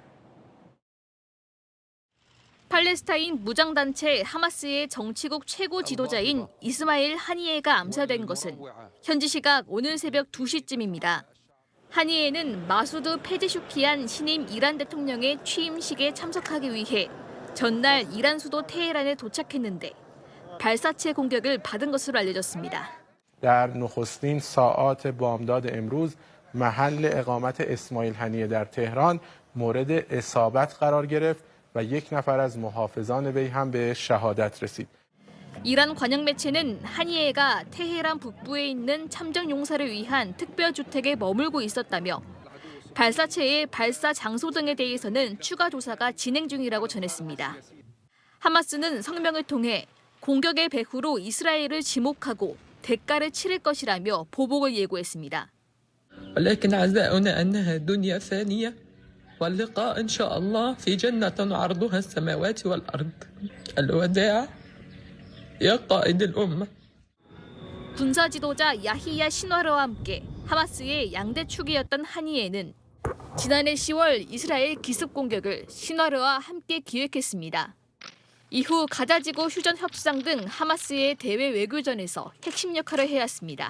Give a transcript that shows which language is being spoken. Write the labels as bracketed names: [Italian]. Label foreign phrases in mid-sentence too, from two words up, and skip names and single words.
[Korean] 팔레스타인 무장단체 하마스의 정치국 최고 지도자인 이스마일 하니예가 암살된 것은 현지 시각 오늘 새벽 2시쯤입니다. 하니예는 마수드 페제슈키안 신임 이란 대통령의 취임식에 참석하기 위해 전날 이란 수도 테헤란에 도착했는데 발사체 공격을 받은 것으로 알려졌습니다. [Persian] در نخستین ساعات بامداد امروز محل اقامت اسماعیل هنیه در تهران مورد اصابت قرار گرفت و یک نفر از محافظان وی هم به شهادت رسید. [Korean] 이란 관영 매체는 하니예가 테헤란 북부에 있는 참전 용사를 위한 특별주택에 머물고 있었다며 발사체의 발사 장소 등에 대해서는 추가 조사가 진행 중이라고 전했습니다. 하마스는 성명을 통해 공격의 배후로 이스라엘을 지목하고 대가를 치를 것이라며 보복을 예고했습니다. [Arabic] ولكن عزاؤنا أنها دنيا فانية واللقاء إن شاء الله في جنة عرضها السماوات والأرض. الوداع يا قائد الأمة. [Korean] 군사 지도자 야히야 신와르와 함께 하마스의 양대 축이었던 하니에는 지난해 10월 이스라엘 기습 공격을 신와르와 함께 기획했습니다. 이후 가자지구 휴전 협상 등 하마스의 대외 외교전에서 핵심 역할을 해왔습니다.